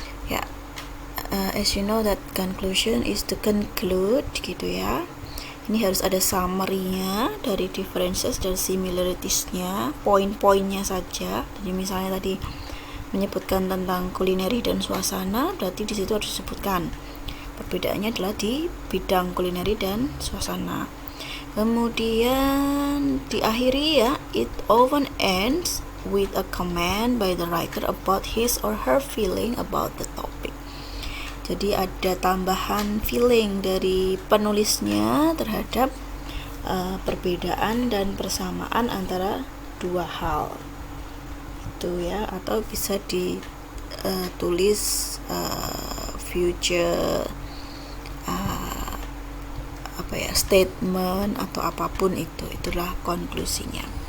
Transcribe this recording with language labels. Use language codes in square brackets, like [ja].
[en] Ya, as you know that conclusion is to conclude gitu ya. [id] Ini harus ada summary-nya dari differences dan similarities-nya, poin-poinnya saja. Jadi misalnya tadi menyebutkan tentang kulineri dan suasana, berarti di situ harus disebutkan perbedaannya adalah di bidang kulineri dan suasana. [en] Kemudian diakhiri ya, it often ends with a comment by the writer about his or her feeling about the topic. [id] Jadi ada tambahan feeling dari penulisnya terhadap perbedaan dan persamaan antara dua hal itu ya, atau bisa ditulis future statement atau apapun itulah konklusinya.